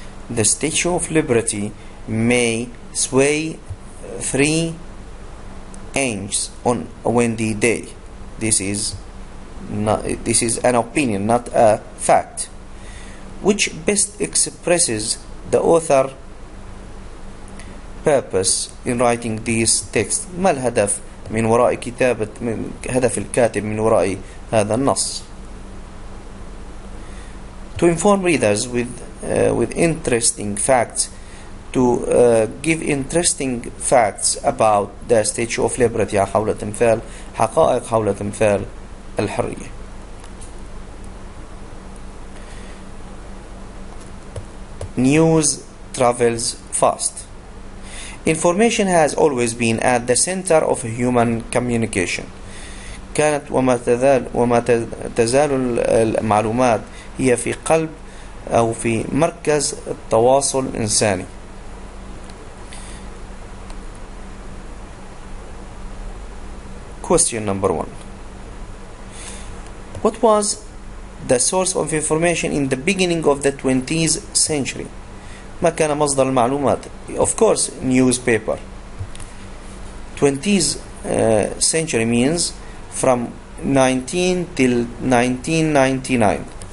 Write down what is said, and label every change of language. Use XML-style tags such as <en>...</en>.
<en>The Statue of Liberty may sway 3 inches on a windy day. This is an opinion, not a fact. Which best expresses the author purpose in writing these texts?</en> <ar>ما الهدف من وراء كتابة هدف الكاتب من وراء هذا النص؟</ar> <en>To inform readers with interesting facts, to give interesting facts about the Statue of Liberty</en> <ar>حول تمثال حقائق حول تمثال الحرية.</ar> <en>News travels fast. Information has always been at the center of human communication.</en> <ar>كانت وما تزال المعلومات هي في قلب أو في مركز التواصل الإنساني.</ar> <en>Question number 1. What was the source of information in the beginning of the 20th century?</en> <ar>ما كان مصدر المعلومات؟</ar> <en>Of course, newspaper. 20th century means from 19 till 1999.</en>